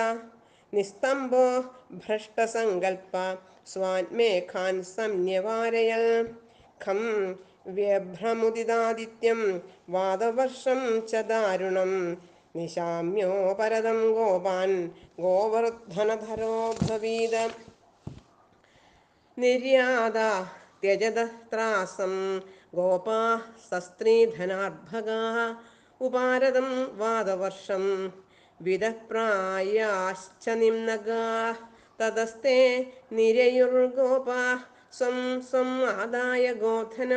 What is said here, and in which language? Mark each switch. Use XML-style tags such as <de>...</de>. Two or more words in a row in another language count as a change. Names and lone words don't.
<sa>നിസ്തംഭോ ഭ്രഷ്ടസങ്കൽപ്പ സ്വാന്മേഘാൻ സംന്യവാരയൽ. ഖം വ്യഭ്രമുദിതാദിത്യം വാതവർഷം ച ദാരുണം. നിശാമ്യോ പരദം ഗോപാൻ ഗോവർദ്ധനധരോ ബ്രവീത്. निर्यादा त्यजदत्रासं गोपाः सस्त्रीधनार्भगाः उपारदं वादवर्षं विदप्रायाश्च निम्नगाः ततस्ते निरयुर्गोपाः स्वं स्वम् आदाय गोधनं</sa>